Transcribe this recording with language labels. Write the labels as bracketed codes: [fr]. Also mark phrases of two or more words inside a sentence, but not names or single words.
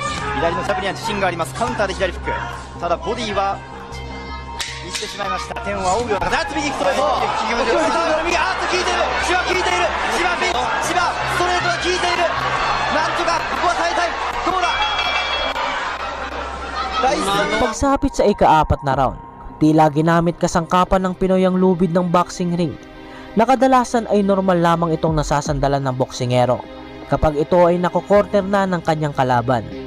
[ja] 左のジャブには自信があります。カウンターで左フック。ただボディは見せてしまいました。天を仰ぐような形。右ストレート。右、あっと効いている。千葉効いている。千葉ピンチ。千葉ストレートが効いている。なんとかここは耐えたい。どうだ。第一戦の [tl] Pagsapit sa ika-4 na round, tila ginamit kasangkapan ng Pinoy ang lubid ng boxing ring. Nakadalasan ay normal lamang itong nasasandalan ng boksingero kapag ito ay nakokorner na ng kanyang kalaban.